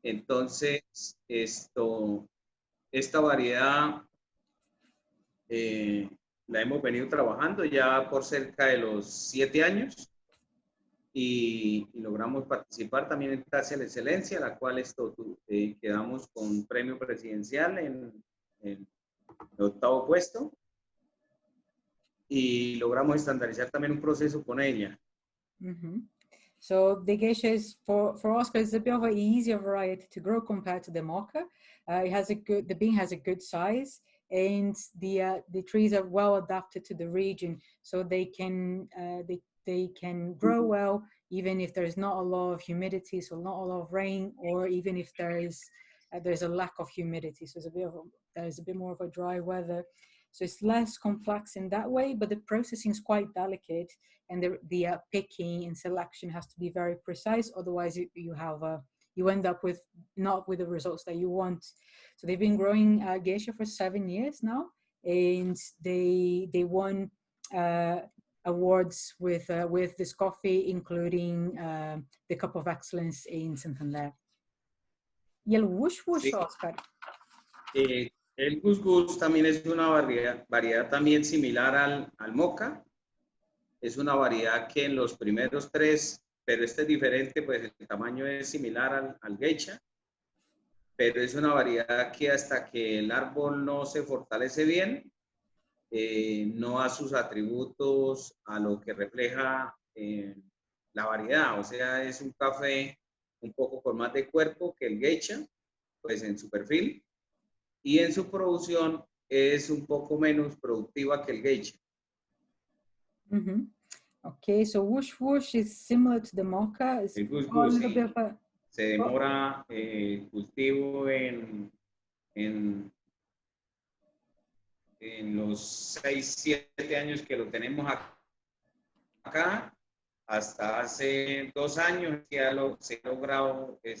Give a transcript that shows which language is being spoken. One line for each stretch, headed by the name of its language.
Spanish: Entonces, esta variedad la hemos venido trabajando ya por cerca de los 7 años y logramos participar también en Taza de la Excelencia, la cual quedamos con premio presidencial en el 8º puesto. Y logramos estandarizar también un proceso con ella. Mm-hmm.
English: So the geisha is for Oscar is a bit of an easier variety to grow compared to the mocha. The bean has a good size, and the trees are well adapted to the region, so they can grow well even if there's not a lot of humidity, so not a lot of rain, or even if there's a lack of humidity, so there's a bit more of a dry weather. So it's less complex in that way, but the processing is quite delicate, and the picking and selection has to be very precise. Otherwise, you end up not with the results that you want. So they've been growing geisha for 7 years now, and they won awards with this coffee, including the Cup of Excellence in Santander.
Spanish: Y el Wush Wush, sí. Oscar. El Gus Gus también es una variedad también similar al mocha. Es una variedad que en los primeros 3, pero este es diferente, pues el tamaño es similar al geisha, pero es una variedad que hasta que el árbol no se fortalece bien, no da sus atributos a lo que refleja la variedad. O sea, es un café un poco con más de cuerpo que el geisha, pues en su perfil. Y en su producción es un poco menos productiva que el geisha. Mm-hmm.
English: Okay, so Wush Wush is similar to the mocha.
Spanish: El Gus Gus, sí. Se demora cultivo en los 6, 7 años que lo tenemos acá, hasta hace 2 años que se ha logrado